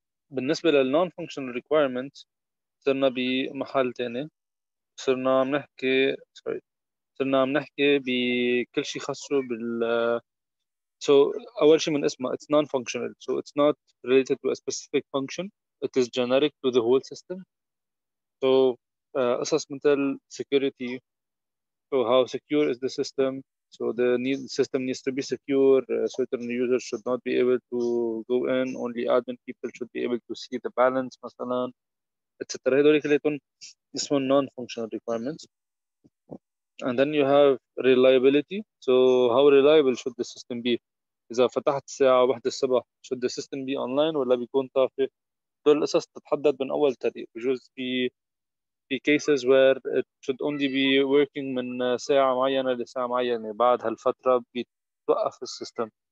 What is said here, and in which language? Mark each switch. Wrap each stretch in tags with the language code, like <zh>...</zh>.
<ar>بالنسبة لل</ar> <en>non-functional requirements</en> <ar>صرنا بمحل تاني صرنا عم نحكي بكل شيء خاصه بال</ar> <en>so</en> <ar>أول شيء من اسمها</ar> <en>it's non-functional, so it's not related to a specific function, it is generic to the whole system. So</en> <ar>قصص مثل</ar> <en>security, so how secure is the system, so the system needs to be secure, certain users should not be able to go in, only admin people should be able to see the balance مثلا etc.</en> <ar>هدول كلهم اسمهم non-functional requirements.</ar> <en>And then you have reliability, so how reliable should the system be?</en> <ar>إذا فتحت الساعة 1 الصبح</ar> <en>should the system be online</en> <ar>ولا بيكون طافي؟ دول القصص تتحدد من أول تاريخ. بجوز في</ar> <en>cases where it should only be working</en> <ar>من ساعة معينة لساعة معينة، بعد هالفترة بيتوقف السيستم.</ar>